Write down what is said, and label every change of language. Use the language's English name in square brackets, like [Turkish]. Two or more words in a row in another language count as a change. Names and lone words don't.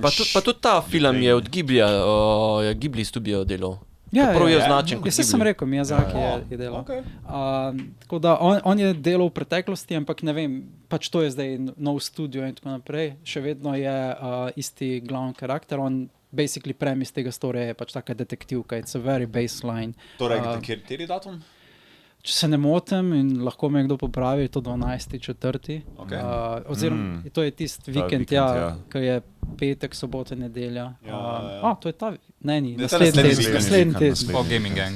[Slovenian] Pa tudi ta film je od Ghiblija, Ghibli studio delal. Prav je označen kot Ghibli. Jaz sem rekel, Miyazaki je delal. Tako da on je delal v preteklosti, ampak ne vem, pač to je zdaj nov studio in tako naprej. Še vedno je isti glavni karakter, on [English] basically premise [Slovenian] tega storija je pač taka detektivka, [English] it's a very baseline. [Slovenian] Torej, kateri datum? Če se ne motim in lahko me kdo popravi, je to 12.4. Oziroma, to je tisti vikend, ki je petek, sobota, nedelja. To je ta, naslednji teden. Po Gaming Gang.